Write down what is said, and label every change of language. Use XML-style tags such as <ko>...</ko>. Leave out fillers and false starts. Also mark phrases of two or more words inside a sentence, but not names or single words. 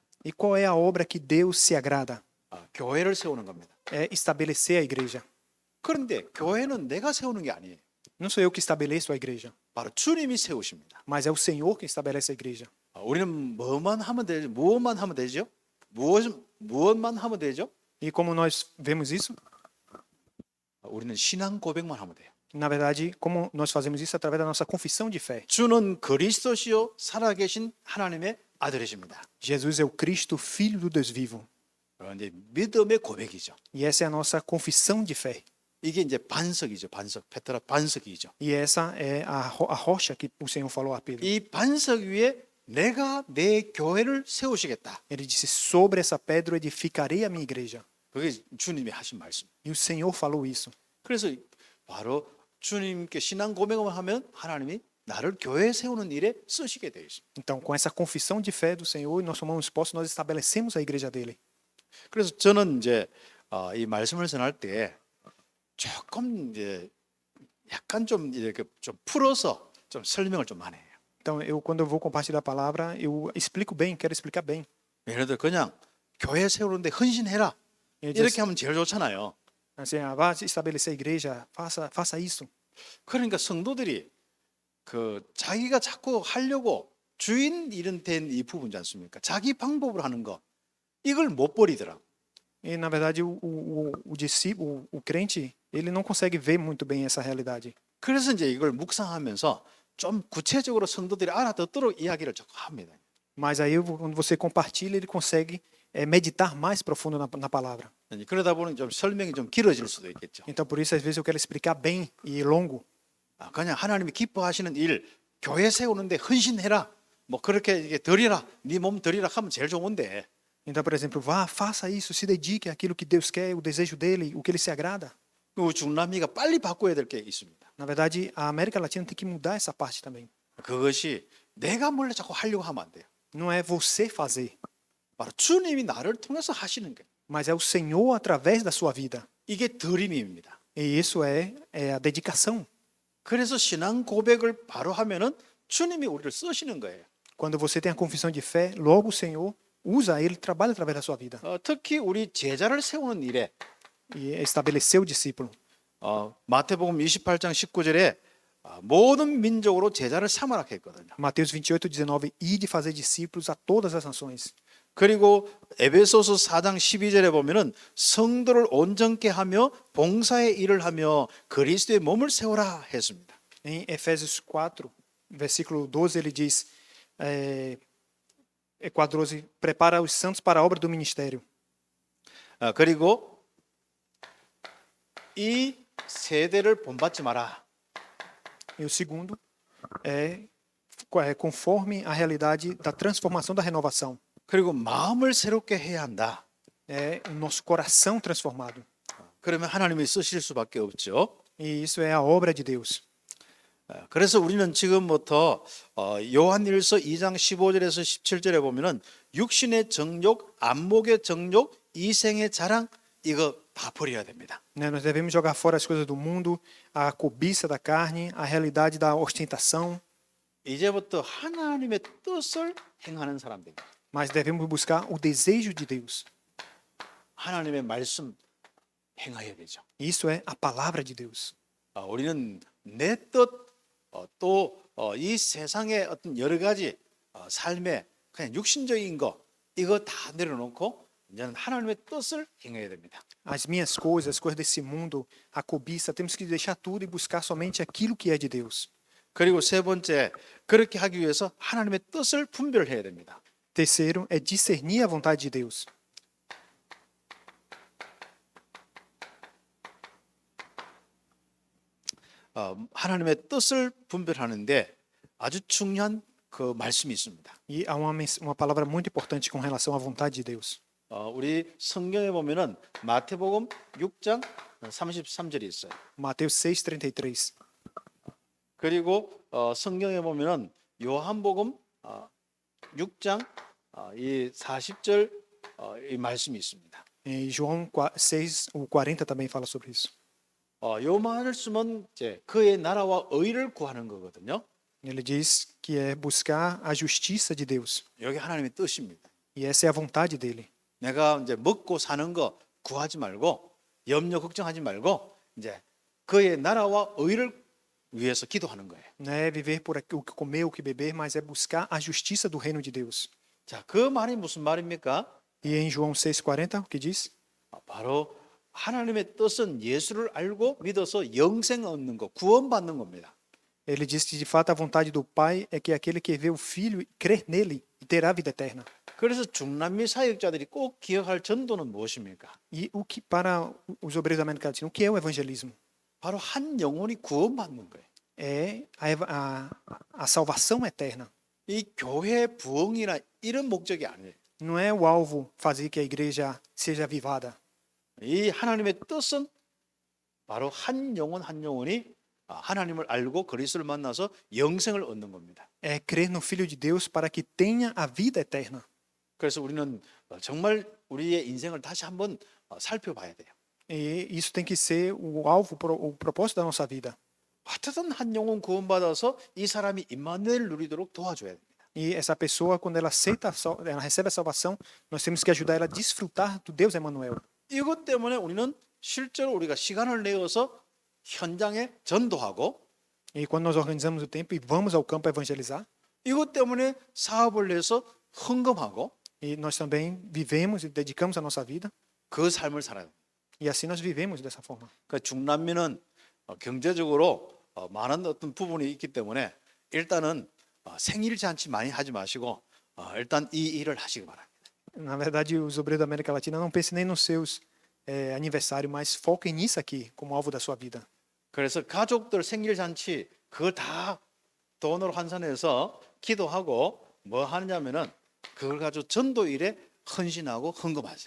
<pt>E qual é a obra que Deus se agrada?</pt> <ko>교회를 세우는 겁니다.</ko> <pt>É estabelecer a igreja.</pt> <ko>그런데 교회는 내가 세우는 게 아니에요.</ko> <pt>Não sou eu que estabeleço a igreja,</pt> <ko>바로 주님이 세우십니다.</ko> <pt>mas é o Senhor que estabelece a igreja.</pt> <ko>우리는 뭐만 하면 되죠? 무엇만 하면 되죠? 무엇만 하면 되죠?</ko> <pt>E como nós vemos isso?</pt> <ko>우리는 신앙 고백만 하면 돼요.</ko> <pt>Na verdade, como nós fazemos isso através da nossa confissão de fé.</pt> <ko>주는 그리스도시요 살아계신 하나님의 아들이십니다.</ko> <pt>Jesus é o Cristo, Filho do Deus vivo.</pt> <ko>이제 믿음의 고백이죠.</ko> <pt>E essa é a nossa confissão de fé.</pt> <ko>이게 이제 반석이죠. 반석, 페트라 반석이죠.</ko> <pt>E essa é a rocha que o Senhor falou a Pedro.</pt> <ko>이 반석 위에 내가 내 교회를 세우시겠다.</ko> <pt>Ele disse: sobre essa pedra edificarei a minha igreja.</pt> <ko>그게 주님이 하신 말씀.</ko> <pt>E o Senhor falou isso.</pt> <ko>그래서 바로 주님께 신앙 고백을 하면 하나님이 나를 교회에 세우는 일에 쓰시게 되어 있습니다.</ko> <pt>Então, com essa confissão de fé do Senhor, nós tomamos posse, nós estabelecemos a igreja dele.</pt> <ko>그래서 저는 이제 이 말씀을 전할 때 조금 이제 약간 좀 이렇게 좀 풀어서 좀 설명을 좀 많이 해요.</ko> <pt>Então, quando eu vou compartilhar a palavra, eu explico bem, quero explicar bem.</pt> <ko>예를 들어 그냥 교회 세우는데 헌신해라 이렇게 하면 제일 좋잖아요.</ko> <pt>Assim, vá estabelecer a igreja, faça isso.</pt> <ko>그러니까 성도들이 그 자기가 자꾸 하려고 주인 일은 된 이 부분이지 않습니까? 자기 방법으로 하는 거 이걸 못 버리더라.</ko> <pt>E na verdade o discípulo, o crente, ele não consegue ver muito bem essa realidade.</pt> <ko>그래서 이제 이걸 묵상하면서 좀 구체적으로 성도들이 알아듣도록 이야기를 자꾸 합니다.</ko> <pt>Mas aí quando você compartilha, ele consegue meditar mais profundo na palavra.</pt> <ko>그러다 보니 좀 설명이 좀 길어질 수도 있겠죠.</ko> <pt>Então por isso às vezes eu quero explicar bem e longo.</pt> <ko>그냥 하나님이 기뻐하시는 일 교회 세우는데 헌신해라. 뭐 그렇게 이게 드리라. 네 몸 드리라 하면 제일 좋은데.</ko> <pt>Então, por exemplo, vá, faça isso, se dedique àquilo que Deus quer, o desejo dele, o que ele se agrada.</pt> <ko>중남미가 빨리 바꿔야 될 게 있습니다.</ko> <pt>Na verdade, a América Latina tem que mudar essa parte também.</pt> <ko>그것이 내가 몰래 자꾸 하려고 하면 안 돼요.</ko> <pt>Não é você fazer,</pt> <ko>바로 주님이 나를 통해서 하시는 거예요.</ko> <pt>mas é o Senhor através da sua vida.</pt> <ko>이게 드림입니다.</ko> <pt>E isso é a dedicação.</pt> <ko>그래서 신앙 고백을 바로 하면은 주님이 우리를 쓰시는 거예요.</ko> <pt>Quando você tem a confissão de fé, logo o Senhor usa ele, trabalha através da sua vida.</pt> <ko>특히 우리 제자를 세우는 일에</ko> <pt>E estabelecer o discípulo.</pt> <ko>마태복음 28장 19절에 모든 민족으로 제자를 삼으라 했거든요.</ko> <pt>Mateus 28:19, ide fazer discípulos a todas as nações.</pt> <ko>그리고 에베소서 4장 12절에 보면은 성도를 온전케 하며 봉사의 일을 하며 그리스도의 몸을 세우라 했습니다.</ko> <pt>Em Efésios 4, versículo 12, ele diz, 4:12, prepara os santos para a obra do ministério.</pt> <ko>그리고 이 세대를 본받지 마라.</ko> <pt>E o segundo é conforme a realidade da transformação da renovação.</pt> <ko>그리고 마음을 새롭게 해야 한다.</ko> <pt>É o nosso coração transformado.</pt> <ko>그러면 하나님이 쓰실 수밖에 없죠.</ko> <pt>E isso é a obra de Deus.</pt> <ko>그래서 우리는 지금부터 요한일서 2장 15절에서 17절에 보면은 육신의 정욕, 안목의 정욕, 이생의 자랑 이거 다 버려야 됩니다.</ko> <pt>Nós devemos jogar fora as coisas do mundo, a cobiça da carne, a realidade da ostentação,</pt> <ko>이제부터 하나님의 뜻을 행하는 사람들입니다.</ko> <pt>mas devemos buscar o desejo de Deus.</pt> <ko>하나님의 말씀 행해야 되죠.</ko> <pt>Isso é a palavra de Deus.</pt> <ko>우리는 내 뜻, 또 이 세상의 어떤 여러 가지 삶의 그냥 육신적인 거 이거 다 내려놓고 이제는 하나님의 뜻을 행해야 됩니다.</ko> <pt>As minhas coisas, as coisas desse mundo, a cobiça, temos que deixar tudo e buscar somente aquilo que é de Deus.</pt> <ko>그리고 세 번째, 그렇게 하기 위해서 하나님의 뜻을 분별해야 됩니다.</ko> <pt>Terceiro é discernir a vontade de Deus.</pt> <ko>하나님의 뜻을 분별하는데 아주 중요한 그 말씀이 있습니다.</ko> <pt>E há uma palavra muito importante com relação à vontade de Deus.</pt> <ko>우리 성경에 보면은 마태복음 6장 33절이 있어요.</ko> <pt>Mateus 6:33.</pt> <ko>그리고 성경에 보면은 요한복음 6장 이 40절 이 말씀이 있습니다.</ko> <pt>E João 6:40 também fala sobre isso.</pt> <ko>요 말씀은 이제 그의 나라와 의를 구하는 거거든요.</ko> <pt>Ele diz que é buscar a justiça de Deus.</pt> <ko>여기 하나님의 뜻입니다.</ko> <pt>E essa é a vontade dele.</pt> <ko>내가 이제 먹고 사는 거 구하지 말고 염려 걱정하지 말고 이제 그의 나라와 의를 위해서 기도하는 거예요.</ko> <pt>Não é viver por o que comer, o que beber, mas é buscar a justiça do reino de Deus.</pt> <ko>자, 그 말이 무슨 말입니까?</ko> <pt>E em João 6:40, o que diz?</pt> <ko>바로 하나님의 뜻은 예수를 알고 믿어서 영생 얻는 거, 구원받는 겁니다.</ko> <pt>Ele diz que de fato a vontade do Pai é que aquele que vê o Filho e crer nele terá vida eterna.</pt> <ko>그래서 중남미 사역자들이 꼭 기억할 전도는 무엇입니까?</ko> <pt>E o que para os obreiros da América Latina, o que é o evangelismo?</pt> <ko>바로 한 영혼이 구원받는 거예요.</ko> <pt>É a salvação eterna.</pt> <ko>이 교회 부흥이나 이런 목적이 아니에요.</ko> <pt>Não é o alvo fazer que a igreja seja avivada.</pt> <ko>이 하나님의 뜻은 바로 한 영혼 한 영혼이 하나님을 알고 그리스도를 만나서 영생을 얻는 겁니다.</ko> <pt>É crer no Filho de Deus para que tenha a vida eterna.</pt> <ko>그래서 우리는 정말 우리의 인생을 다시 한번 살펴봐야 돼요.</ko> <pt>E isso tem que ser o alvo, o propósito da nossa vida.</pt> <ko>어떻든 한 영혼 구원받아서 이 사람이 임마누엘 누리도록 도와줘야 됩니다.</ko> <pt>E essa pessoa, quando ela aceita, ela recebe a salvação, nós temos que ajudar ela a desfrutar do Deus Emmanuel.</pt> <ko>이것 때문에 우리는 실제로 우리가 시간을 내어서 현장에 전도하고</ko> <pt>E quando nós organizamos o tempo e vamos ao campo evangelizar,</pt> <ko>이것 때문에 사업을 내서 헌금하고</ko> <pt>e nós também vivemos e dedicamos a nossa vida,</pt> <ko>그 삶을 살아야 됩니다.</ko> <pt>e assim nós vivemos dessa forma.</pt> <ko>그러니까 중남미는 경제적으로 많은 어떤 부분이 있기 때문에 일단은 생일 잔치 많이 하지 마시고 일단 이 일을 하시기 바랍니다.</ko> <pt>Na verdade, os obreiros da América Latina não pensem nem nos seus aniversários, mas foquem nisso aqui como alvo da sua vida.</pt> <ko>그래서 가족들 생일 잔치 그걸 다 돈으로 환산해서 기도하고 뭐 하느냐면은 그걸 가지고 전도 일에 헌신하고 헌금하세요.</ko>